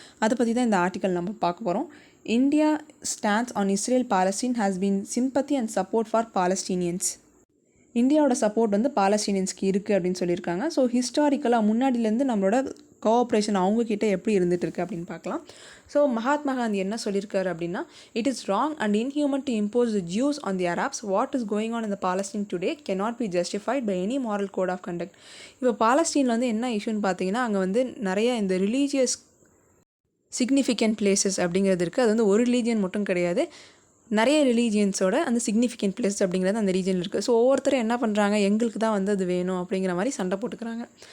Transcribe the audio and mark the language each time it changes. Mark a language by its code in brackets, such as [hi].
[ta] அதை பற்றி தான் இந்த ஆர்டிக்கல் நம்ம பார்க்க போகிறோம். [en] India stands on Israel Palestine has been sympathy and support for Palestinians. [ta] இந்தியாவோட சப்போர்ட் வந்து பாலஸ்டீனியன்ஸ்க்கு இருக்குது அப்படின்னு சொல்லியிருக்காங்க. ஸோ ஹிஸ்டாரிக்கலாக முன்னாடியிலேருந்து நம்மளோட கோஆப்ரேஷன் அவங்கக்கிட்ட எப்படி இருந்துகிட்ருக்கு அப்படின்னு பார்க்கலாம். [en] so [ta] மகாத்மா காந்தி என்ன சொல்லியிருக்காரு அப்படின்னா, [en] It is wrong and inhuman to impose the Jews on the Arabs. What is going on in the Palestine today cannot be justified by any moral code of conduct. [ta] இப்போ பாலஸ்டீனில் வந்து என்ன இஷ்யூன்னு பார்த்தீங்கன்னா அங்கே வந்து நிறைய இந்த ரிலீஜியஸ் சிக்னிஃபிகண்ட் பிளேசஸ் அப்படிங்கிறது இருக்குது. அது வந்து ஒரு ரிலீஜியன் மட்டும் கிடையாது, நிறைய ரிலீஜியன்ஸோட அந்த சிக்னிஃபிகண்ட் பிளேஸ் அப்படிங்கிறது அந்த ரீஜனில் இருக்குது. ஸோ ஒவ்வொருத்தரும் என்ன பண்ணுறாங்க, எங்களுக்கு தான் வந்து அது வேணும் அப்படிங்கிற மாதிரி சண்டை போட்டுக்கிறாங்க.